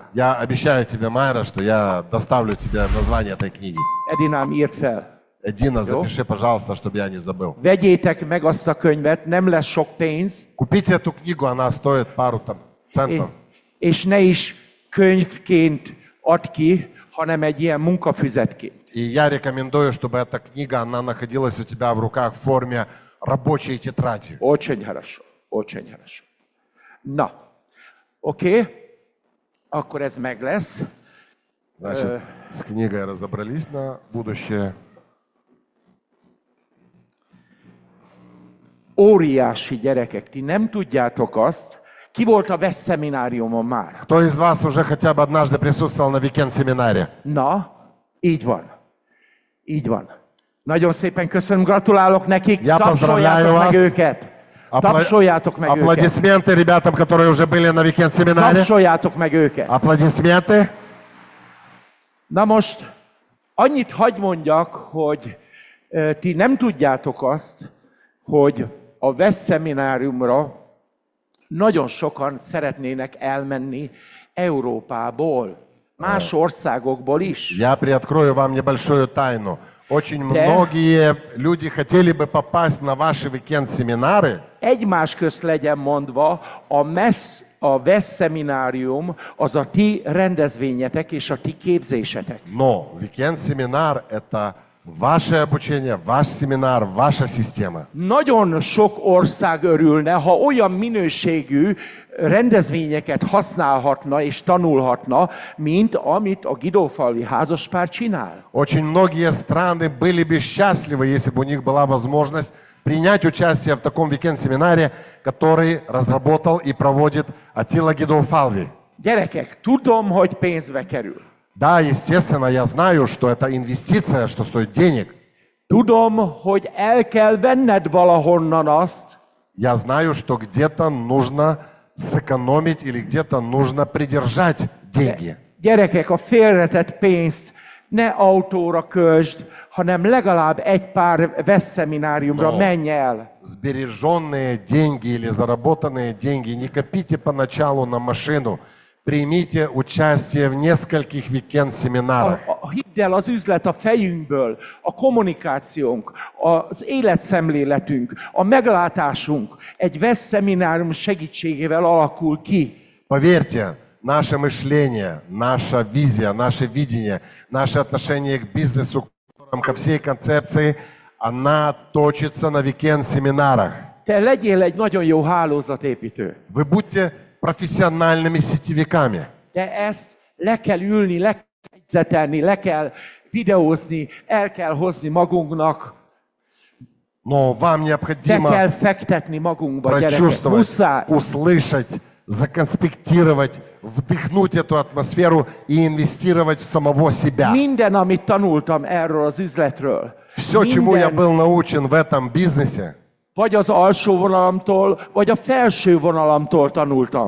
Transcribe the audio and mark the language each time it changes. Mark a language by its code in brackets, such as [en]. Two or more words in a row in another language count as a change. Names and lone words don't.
[ru] Я обещаю тебе, Майра, что я доставлю тебе название этой книги. [hu] Edinám írt fel. [ru] Эдина, запиши, пожалуйста, чтобы я не забыл. [hu] Vegyétek meg azt a könyvet, nem lesz sok pénz, [ru] Купите эту книгу, она стоит пару там центов. [hu] és ne is könyvként add ki, hanem egy ilyen munkafüzetként. [ru] И я рекомендую, чтобы эта книга, она находилась у тебя в руках в форме рабочей тетради. Очень хорошо, очень хорошо. [hu] Na, oké, akkor ez meg lesz. [ru] Значит, с книгой разобрались на будущее. [hu] Óriási gyerekek, ti nem tudjátok azt, ki volt a VESZ szemináriumon már? [ru] Кто из вас уже хотя бы однажды присутствовал на викенд-семинаре? [hu] Na, így van. Így van. Nagyon szépen köszönöm, gratulálok nekik, Ja, tapsoljátok [ru] pozdravляю [hu] meg [ru] вас. [hu] őket. Tapsoljátok meg őket. [ru] Аплодисменты ребятам, которые уже были на викенд-семинаре. [hu] Tapsoljátok meg őket. [ru] Аплодисменты. [hu] Na most, annyit hagy mondjak, hogy ti nem tudjátok azt, hogy a VESZ szemináriumra nagyon sokan szeretnének elmenni Európából. Más országokból is. [ru] Я приоткрою вам небольшую тайну. Очень многие люди хотели бы попасть на ваши weekend-семинары. [hu] Egymás közt legyen mondva, a VESZ szeminárium az a ti rendezvényetek és a ti képzésetek. [ru] Но weekend-семинар – это ваше обучение, ваш семинар, ваша система. [hu] Nagyon sok ország örülne, ha olyan minőségű rendezvényeket használhatna és tanulhatna, mint amit a Gidófalvi házaspár csinál. [ru] Очень многие страны были бы счастливы, если бы у них была возможность принять участие в таком weekend-семинаре, который разработал и проводит Attila Gidófalvi. [hu] Gyerekek, tudom, hogy pénzbe kerül. [ru] Да, естественно, я знаю, что это инвестиция, что стоит денег. [hu] Tudom, hogy el kell venned valahonnan azt, [ru] Я знаю, что где-то нужно сэкономить или где-то нужно придержать деньги. [hu] Gyerekek, a félretett pénzt ne autóra költsd, hanem legalább egy pár VESZ szemináriumra menj el. [ru] Сбереженные деньги или заработанные деньги не копите поначалу на машину. Примите участие в нескольких weekend-семинарах. [hu] Hidd el, az üzlet a fejünkből, a kommunikációnk, az életszemléletünk, a meglátásunk egy VESZ szeminárium segítségével alakul ki. [ru] Поверьте, наше мышление, наша визия, наше видение, наше отношение к бизнесу, ко всей концепции, она точится на weekend-семинарах. [hu] Te legyél egy nagyon jó hálózatépítő. [ru] Вы будьте профессиональными сетевиками. [hu] De ezt le kell ülni, le kell jegyzetelni, le kell videózni, el kell hozni magunknak. [ru] Но вам [hu] Be [ru] необходимо [hu] kell fektetni magunkba, gyerekek. [ru] прочувствовать, [hu] Muszáj. [ru] услышать, законспектировать, вдохнуть эту атмосферу и инвестировать в самого себя. [hu] Minden, amit tanultam erről az üzletről, [ru] Все, чему я был научен в этом бизнесе, [hu] vagy az alsó vonalamtól, vagy a felső vonalamtól tanultam.